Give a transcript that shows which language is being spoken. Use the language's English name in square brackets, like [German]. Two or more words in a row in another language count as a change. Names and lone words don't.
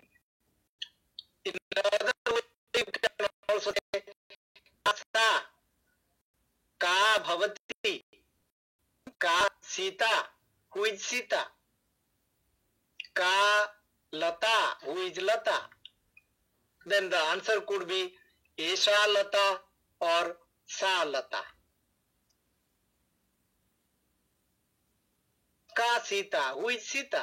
[English] In other way, you can also say [Sanskrit] sa ka bhavati ka Sita. [English] Who is Sita? [Sanskrit] Ka Lata. [English] Who is Lata? Then the answer could be [Sanskrit] Esha Lata [English] or [Sanskrit] Sa Lata. Ka Sita. [English] Who is Sita?